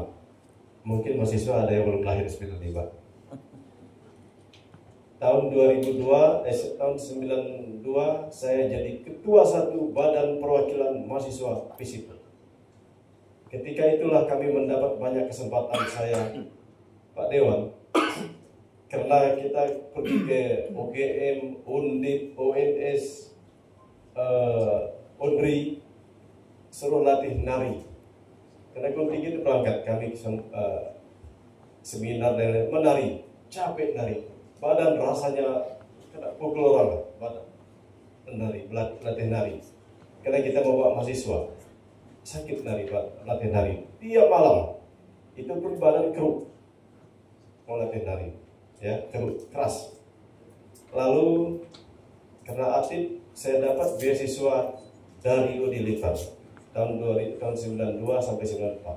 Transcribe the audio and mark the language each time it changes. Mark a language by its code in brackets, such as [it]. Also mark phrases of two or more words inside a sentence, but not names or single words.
[id] Mungkin mahasiswa ada yang belum lahir 95. Tahun 92 saya jadi ketua 1 Badan Perwakilan Mahasiswa Pisipong. Ketika itulah kami mendapat banyak kesempatan, saya, Pak Dewan, karena kita pergi ke UGM, Undip, ONS, Undri, suruh latih nari. Karena kontingen itu berangkat, kami seminar dan menari, capek nari, badan rasanya kena pukul orang, badan menari, latih nari. Karena kita bawa mahasiswa, sakit nari, latih nari. Tiap malam, itu pun badan keruk, mau latih nari. Ya, keras. Lalu karena aktif, saya dapat beasiswa dari Unilever tahun 92 sampai 94.